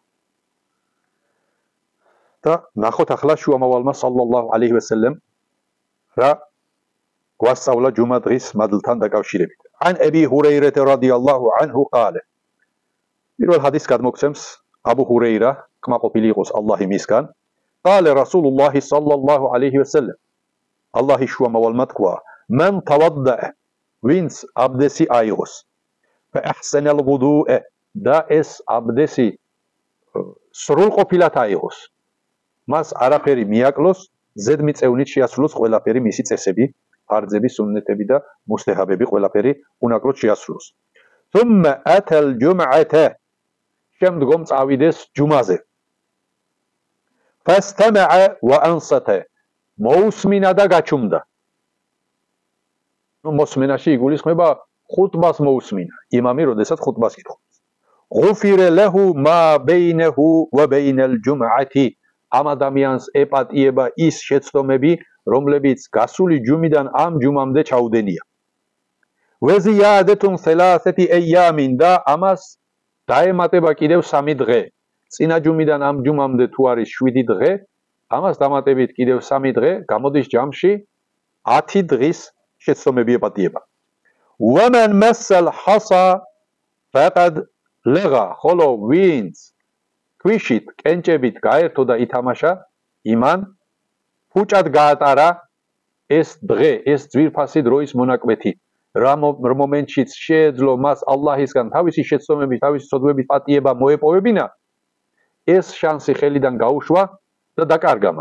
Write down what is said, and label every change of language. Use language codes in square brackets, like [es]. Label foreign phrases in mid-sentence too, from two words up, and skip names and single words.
[ka] და ნახოთ ახლა შუამავალმა [ar] صلى الله عليه وسلم [ka] რა გვასწავლა ჯუმა დღის მადლთან დაკავშირებით. [ar] عن أبي هريرة رضي الله عنه قال. [ka] პირველ ჰადისს გადმოგცემს აბუ ჰურეირა, კმაყოფილი იყოს ალლაჰი მისგან. [ar] قال رسول الله صلى الله عليه وسلم الله [ka] შუამავალმა თქვა [ar] من توضأ [ka] ვინც აბდესი აიღოს [ar] فأحسن الوضوء [ka] და ეს აბდესი სრულყოფილად აიღოს მას არაფერი მიაკლოს ზედმიწევნით შეასრულოს ყველაფერი მისი წესები ფარძები სუნნეტები და მუსტეჰაბები ყველაფერი უნაკლოდ შეასრულოს [ar] ثم أتى الجمعة [ka] შემდგომ წავიდეს ჯუმაზე [ar] فاستمع وانصت موسمنا [ka] და გაჩუმდა. ნუ მოსმენაში იგულისხმება ხუტბას მოусმინა. იმამი როდესაც ხუტბას იკითხავს. [ar] غفر له ما بينه وبين الجمعة [ka] ამ ადამიანს ეპატიება ის შეცდომები, რომლებიც გასული ჯუმიდან ამ ჯუმამდე ჩაუდენია. [ar] وزيادة ثلاثة أيام [ka] და ამას დაემატება კიდევ 3 დღე. წინა ჯუმიდან ამ ჯუმამდე თუ არის 7 დღე, ამას დამატებით კიდევ 3 დღე, გამოდის ჯამში 10 დღის შეცდომები ეპატიება. [ar] ومن مس الحصى فقد لغى [ka] ხოლო ვინც ქვიშით, კენჭებით გაერთო და ითამაშა, იმან ფუჭად გაატარა ეს დღე, ეს ძვირფასი დროის მონაკვეთი. რა მომენტშიც შეეძლო მას ალლაჰისგან თავისი შეცდომებით, თავისი ცოდვებით პატიება მოეპოვებინა, ეს შანსი ხელიდან გაუშვა და დაკარგა მან.